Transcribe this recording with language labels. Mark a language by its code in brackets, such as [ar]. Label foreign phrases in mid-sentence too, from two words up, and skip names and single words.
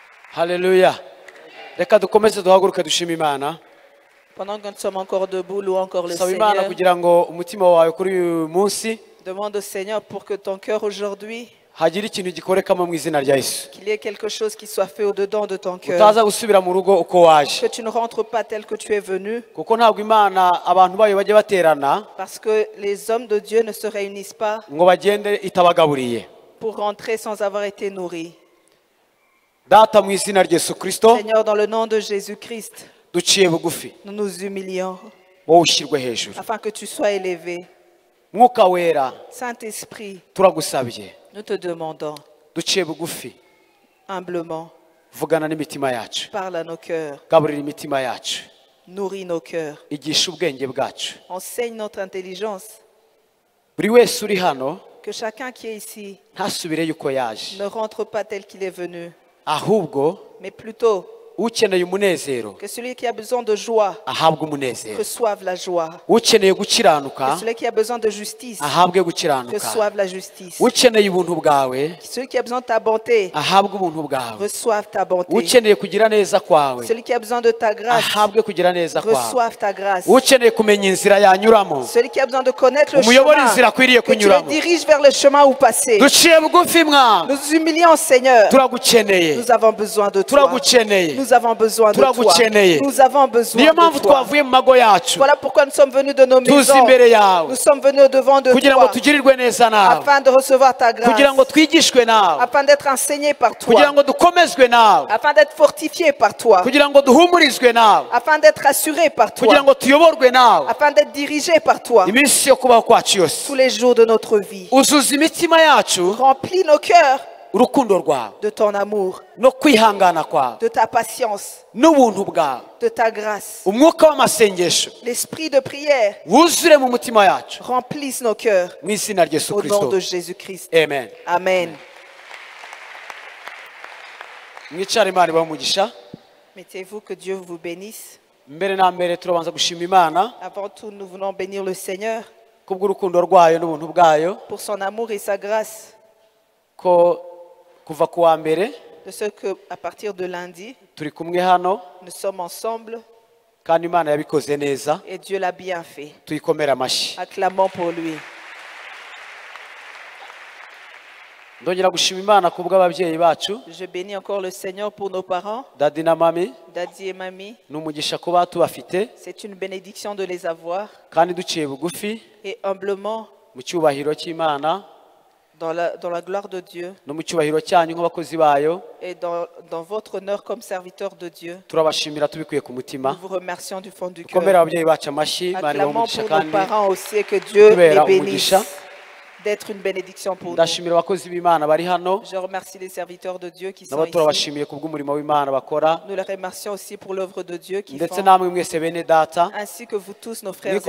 [rw] Haleluya. Reka dukomeze duhaguruke dushima Imana. [fr] Pendant que nous sommes encore debout, louons encore le [rw] Saba Imana [fr] Seigneur. [rw] kugira ngo umutima wawe kuri uyu munsi [fr] Demande au Seigneur pour que ton cœur aujourd'hui, [rw] hagira ikintu gikorekamo mu izina rya Yesu. [fr] qu'il y ait quelque chose qui soit fait au-dedans de ton cœur. [rw] Utaza gusubira mu rugo uko waje. [fr] Que tu ne rentres pas tel que tu es venu. [rw] Kuko ntabwo Imana abantu bayo bajye baterana [fr] Parce que les hommes de Dieu ne se réunissent pas [rw] ngo bagende itabagaburiye. [fr] pour rentrer sans avoir été nourris. [rw] Data mu izina rya Yesu Kristo [fr] Seigneur, dans le nom de Jésus-Christ, [rw] duciye bugufi [fr] nous nous humilions [rw] wowe ushyirwe hejuru. [fr] afin que tu sois élevé. [rw] Mwuka wera [fr] Saint-Esprit, [rw] turagusabye [fr] nous te demandons [rw] duciye bugufi [fr] humblement, [rw] vugana n'imitima yacu, [fr] parle à nos cœurs, [rw] gaburira imitima yacu, [fr] nourris nos cœurs, [rw] igisha ubwenge bwacu. [fr] enseigne notre intelligence. [rw] Buri wese uri hano [fr] Que chacun qui est ici [rw] ntasubireyo uko yaje, [fr] ne rentre pas tel qu'il est venu, [rw] ahubwo [fr] mais plutôt [rw] ukeneye umunezero [fr] que celui qui a besoin de joie [rw] ahabwe umunezero, [fr] reçoive la joie. [rw] ukeneye [fr] Que [rw] gukiranuka [fr] celui qui a besoin de justice [rw] ahabwe gukiranuka, [fr] reçoive la justice. [rw] ukeneye ubuntu bwawe [fr] Que celui qui a besoin de ta bonté [rw] ahabwe ubuntu bwawe, [fr] reçoive ta bonté. [rw] ukeneye kugira neza kwawe [fr] Celui qui a besoin de ta grâce [rw] ahabwe kugira neza kwawe, [fr] reçoive ta grâce. [rw] ukeneye kumenya inzira yanyuramo [fr] Celui qui a besoin de connaître le [rw] umuyobore [fr] chemin, [rw] inzira akwiriye [fr] que tu le [rw] kunyuramo. [fr] diriges vers le chemin où passer. [rw] Duciye bugufi mwa [fr] Nous nous humilions, Seigneur. [rw] turagukeneye, [fr] Nous avons besoin de toi. [rw] turagukeneye. [fr] Nous avons besoin de toi. [rw] Turagukeneye. [fr] Nous avons besoin [rw] Niyo [fr] de [rw] mpamvu [fr] toi. [rw] twavuye mu mago yacu [fr] Voilà pourquoi nous sommes venus de nos [rw] tuzi [fr] maisons. [rw] imbere yawe [fr] Nous sommes venus au-devant de [rw] kugira ngo [fr] toi [rw] tugirirwe neza nawe, [fr] afin de recevoir ta grâce, [rw] kugira ngo twigishwe nawe, [fr] afin d'être enseigné par [rw] kugira [fr] toi, [rw] ngo dukomezwe nawe, [fr] afin d'être fortifié par toi, [rw] kugira ngo duhumurizwe nawe, [fr] afin d'être assuré par [rw] kugira [fr] toi, [rw] ngo tuyoborwe nawe [fr] afin d'être dirigé par toi [rw] iminsi yo kubaho kwacu yose. [fr] tous les jours de notre vie. [rw] Uzuza imitima yacu [fr] Remplis nos cœurs [rw] urukundo rwawe [fr] de ton amour, [rw] no kwihangana kwawe [fr] de ta patience, [rw] n'ubuntu bwawe. [fr] de ta grâce. [rw] Umwuka w'amasengesho [fr] L'esprit de prière [rw] wuzure mu mutima yacu [fr] remplisse nos cœurs [rw] mu izina rya Yesu [fr] au nom de [rw] Kristo. [fr] Jésus-Christ. [rw] Amen. [fr] Amen. [rw] Mwicare Imana ibahe umugisha. [fr] Mettez-vous, que Dieu vous bénisse. [rw] Mbere na mbere turabanza gushima Imana [fr] Avant tout, nous voulons bénir le Seigneur [rw] kubw'urukundo rwayo n'ubuntu bwayo, [fr] pour son amour et sa grâce. [rw] ko kuva ku wa mbere [fr] De ce que, à partir de lundi, [rw] turi kumwe hano [fr] nous sommes ensemble [rw] kandi Imana yabikoze neza, [fr] et Dieu l'a bien fait. [rw] tuyikomere amashyi. [fr] Acclamons pour lui. [rw] Ndongera gushima Imana kubw'ababyeyi bacu, [fr] Je bénis encore le Seigneur pour nos parents, [rw] dadi na mami. [fr] Daddy et Mamie. [rw] Ni umugisha kuba tubafite [fr] C'est une bénédiction de les avoir. [rw] kandi duciye bugufi [fr] Et humblement, [rw] mu cyubahiro cy'Imana [fr] dans la gloire de Dieu [rw] no mu cyubahiro cyanyu nk'abakozi bayo, [fr] et dans votre honneur comme serviteur de Dieu, [rw] turabashimira tubikuye ku mutima. [fr] nous vous remercions du fond du [rw] Dukomere [fr] cœur. [rw] ababyeyi bacu amashyi, Imana ibahe [fr] Acclamons [rw] umugisha [fr] pour nos [rw] kandi [fr] parents aussi et que Dieu les [rw] tubera [fr] bénisse. [rw] umugisha. [fr] D'être une bénédiction pour nous. [rw] Ndashimira abakozi b'Imana bari hano, [fr] Je remercie les serviteurs de Dieu qui sont [rw] nabo [fr] ici. [rw] turabashimiye kubw'umurimo w'Imana bakora, [fr] Nous les remercions aussi pour l'œuvre de Dieu qui [rw] ndetse [fr] font, [rw] namwe mwese bene data. [fr] ainsi que vous tous, nos frères et